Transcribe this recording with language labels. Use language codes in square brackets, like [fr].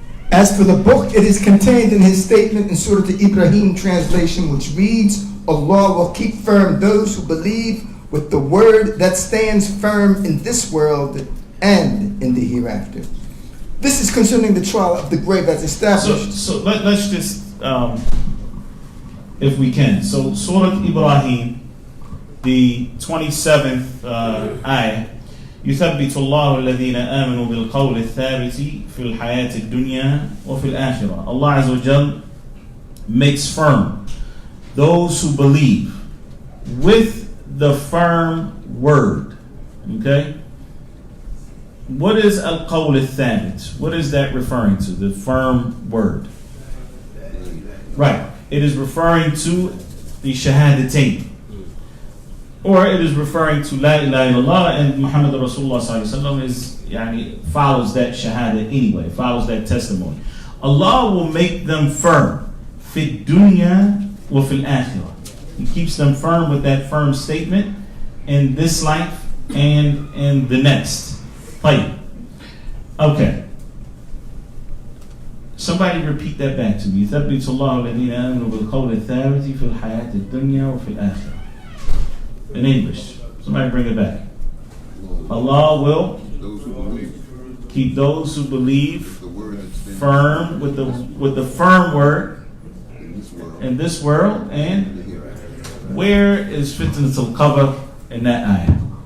[en] it is contained in his statement in Surah Ibrahim translation, which reads, Allah will keep firm those who believe with the word that stands firm in this world and in the hereafter. This is concerning the trial of the grave as established. So let's just, if we can. So Surah Ibrahim, the 27th ayah, [ar] يثبت الله الذين آمنوا بالقول الثابت في الحياة الدنيا وفي الآخرة. [en] Allah Azza wa Jal makes firm those who believe with the firm word. Okay? What is al-qawl al-thabit? What is that referring to? The firm word. Right. It is referring to the shahadatain. Or it is referring to [ar] La ilaha illallah, [en] and Muhammad Rasulullah sallallahu alaihi wasallam follows that shahada anyway, follows that testimony. Allah will make them firm. [ar] Fi dunya wa fil akhirah. [en] He keeps them firm with that firm statement in this life and in the next. Okay. Somebody repeat that back to me. [ar] يثبت الله الذين آمنوا بالقول الثابت في الحياة الدنيا وفي الآخرة. [en] In English. Somebody bring it back. Allah will keep those who believe firm with the firm word in this world. And where is fitnatul qabr in that ayah?